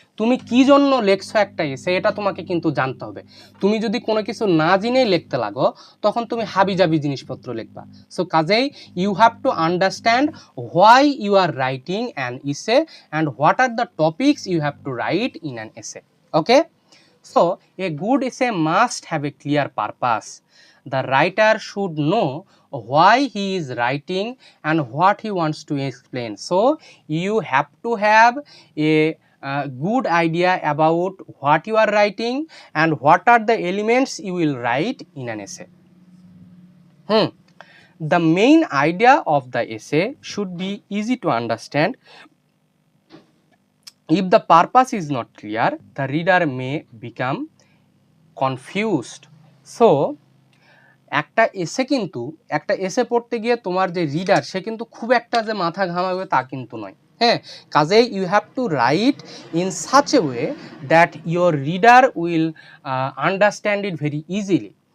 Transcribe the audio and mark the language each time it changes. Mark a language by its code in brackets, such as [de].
[bn] তুমি কি জন্য লেখছো একটা এসে, এটা তোমাকে কিন্তু জানতে হবে। তুমি যদি কোনো কিছু না জেনেই লিখতে লাগো, তখন তুমি হাবিজাবি জিনিসপত্র লিখবা। [en] So কাজেই you have to understand why you are writing an essay and what are the topics you have to write in an essay. Okay, so a good essay must have a clear purpose. The writer should know why he is writing and what he wants to explain. So you have to have a good idea about what you are writing and what are the elements you will write in an essay. The main idea of the essay should be easy to understand. If the purpose is not clear, the reader may become confused. [bn] So একটা এসে কিন্তু, একটা এসে পড়তে গিয়ে তোমার যে reader, সে কিন্তু খুব একটা যে মাথা ঘামাবে তা কিন্তু নয়। [en] হ্যাঁ, কাজেই you have to write in such a way that your reader will understand it very easily.